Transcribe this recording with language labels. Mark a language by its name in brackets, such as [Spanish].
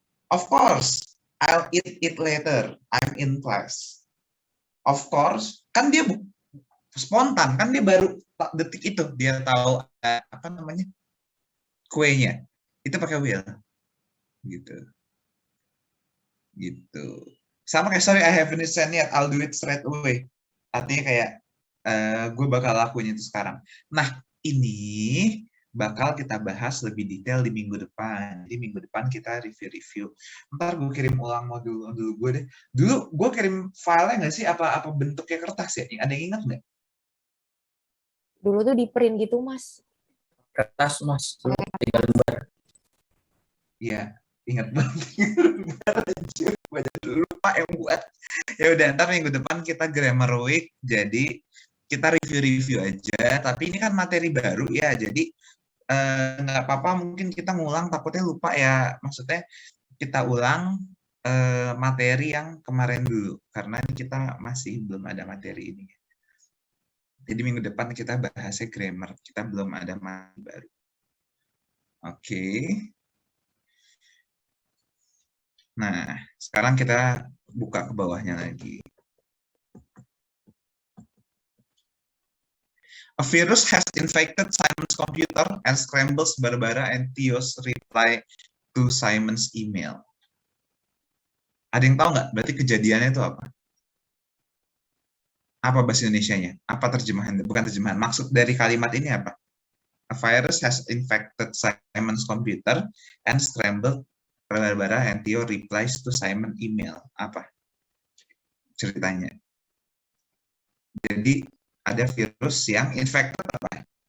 [English] Of course, I'll eat it later. I'm in class. Of course, [Indonesian] kan dia spontan, kan dia baru detik itu dia tahu apa namanya kuenya. Itu pakai will. Gitu. Sama kayak [English] sorry I haven't sent yet, I'll do it straight away. [Indonesian] Artinya kayak gue bakal lakuin itu sekarang. Nah, ini bakal kita bahas lebih detail di minggu depan. Jadi minggu depan kita review-review. Ntar gue kirim ulang modul gue deh. Dulu gue kirim filenya nggak sih? Apa bentuknya kertas ya? Ada yang ingat nggak? Dulu tuh di print gitu, Mas. Kertas, Mas. 3 lembar. Iya, ingat banget. Banyak lupa yang buat. Ya udah, ntar minggu depan kita grammar week. Jadi kita review-review aja. Tapi ini kan materi baru ya. Jadi nggak apa-apa. Mungkin kita ngulang. Takutnya lupa ya. Maksudnya kita ulang materi yang kemarin dulu. Karena ini kita masih belum ada materi ini. Jadi minggu depan kita bahasnya grammar. Kita belum ada materi baru. Oke. Nah, sekarang kita buka ke bawahnya lagi. [English] A virus has infected Simon's computer and scrambles Barbara and Theo's reply to Simon's email. [Indonesian] Ada yang tahu nggak? Berarti kejadiannya itu apa? Apa bahasa Indonesianya? Apa terjemahan? Bukan terjemahan. Maksud dari kalimat ini apa? [English] A virus has infected Simon's computer and scrambled Barbara and Theo replies to Simon email. [Indonesian] Apa ceritanya? Jadi ada virus yang infected apa?